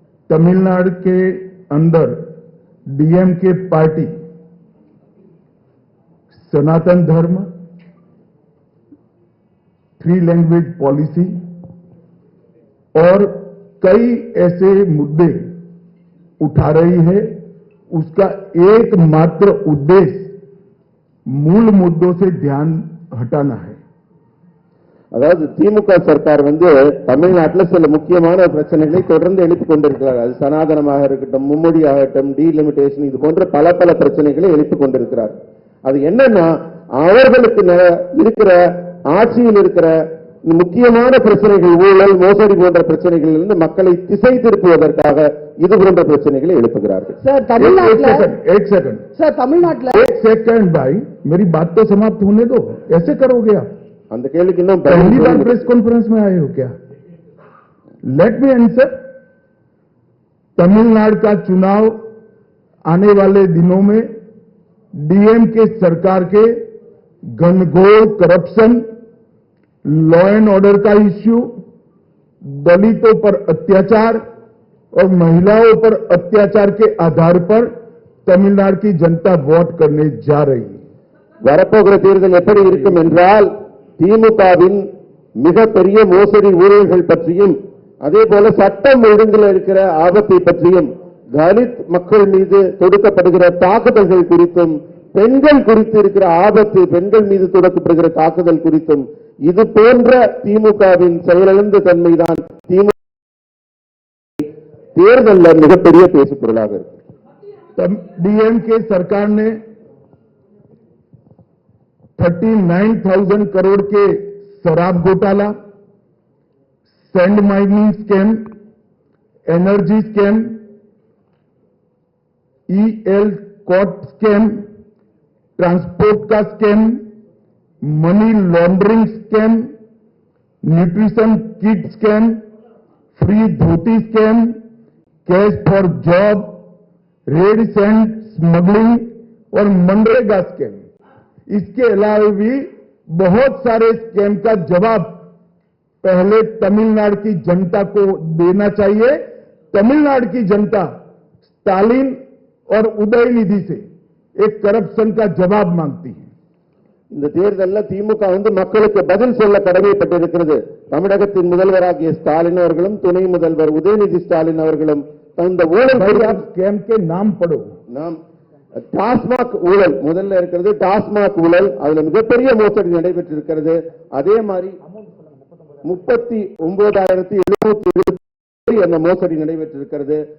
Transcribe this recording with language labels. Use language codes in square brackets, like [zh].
[hi] तमिलनाडु के अंदर DMK party सनातन धर्म, 3 लैंग्वेज पॉलिसी और कई ऐसे मुद्दे उठा रही है। उसका एकमात्र उद्देश्य मूल मुद्दों से ध्यान हटाना है। [ta] அதாவது திமுக சர்க்கார் வந்து தமிழ்நாட்டில் சில முக்கியமான பிரச்சனைகளை தொடர்ந்து எழுப்பிக் கொண்டிருக்கிறார். அது சனாதனமாக இருக்கட்டும், மும்மொழி ஆகட்டும், டீலிமிட்டேஷன், இது போன்ற பல பிரச்சனைகளை எழுப்பிக் கொண்டிருக்கிறார். அது என்னன்னா, அவர்களுக்கு இருக்கிற ஆட்சியில் இருக்கிற முக்கியமான பிரச்சனைகள், ஊழல், மோசடி போன்ற பிரச்சனைகளில் இருந்து மக்களை திசை திருப்புவதற்காக இது போன்ற பிரச்சனைகளை எழுப்புகிறார்கள். சார் தமிழ்நாட்டில் [hi] एक सेकंड [ta] சார் தமிழ்நாட்டில் [hi] एक सेकंड भाई, मेरी बात तो समाप्त होने दो। ऐसे करोगे आप? [ta] அந்த கேள்விக்கு இன்னும் [hi] पहली बार प्रेस कॉन्फ्रेंस में आए हो क्या? [en] Let me answer. [hi] तमिलनाडु का चुनाव आने वाले दिनों में डीएमके सरकार के घनघोर करप्शन, लॉ एंड ऑर्डर का इश्यू, दलितों पर अत्याचार और महिलाओं पर अत्याचार के आधार पर तमिलनाडु की जनता वोट करने जा रही है। [ta] வரப்போகிற தேர்தல் எப்படி இருக்கும் என்றால் திமுகவின் மிகப்பெரிய மோசடி ஊழல்கள் பற்றியும் அதே போல சட்டம் ஒழுங்கில் இருக்கிற ஆபத்தை பற்றியும் தலித் மக்கள் மீது தொடுக்கப்படுகிற தாக்குதல்கள் குறித்தும் பெண்கள் குறித்து இருக்கிற ஆபத்து பெண்கள் மீது தொடுக்கப்படுகிற தாக்குதல் குறித்தும் இது போன்ற திமுகவின் செயலிழந்த தன்மைதான் திமுக தேர்தலில் மிகப்பெரிய பேசு பொருளாக இருக்கு. [hi] डीएमके सरकार ने 39,000 करोड़ के शराब घोटाला, sand mining scam, energy scam, EL cot scam, transport का scam, money laundering scam, nutrition kit scam, free dhoti scam, cash for job, red sand smuggling और मनरेगा स्कैम। इसके अलावा भी बहुत सारे स्कैम का जवाब पहले तमिलनाडु की जनता को देना चाहिए। तमिलनाडु की जनता स्टालिन और उदयनिधि से एक करप्शन का जवाब मांगती है। [ta] இந்த தேர்தலில் திமுக மக்களுக்கு பதில் சொல்ல கடமைப்பட்டிருக்கிறது. தமிழகத்தின் முதல்வராகிய ஸ்டாலின் அவர்களும் துணை முதல்வர் உதயநிதி ஸ்டாலின் அவர்களும் இந்த ஊழல் [hi] स्कैम के नाम पढ़ो। [ta] நாம் டாஸ்மாக் ஊழல் முதல்ல இருக்கிறது. டாஸ்மாக் ஊழல் அதுல மிகப்பெரிய மோசடி நடைபெற்றிருக்கிறது. அதே மாதிரி 39,770 அந்த மோசடி நடைபெற்றிருக்கிறது.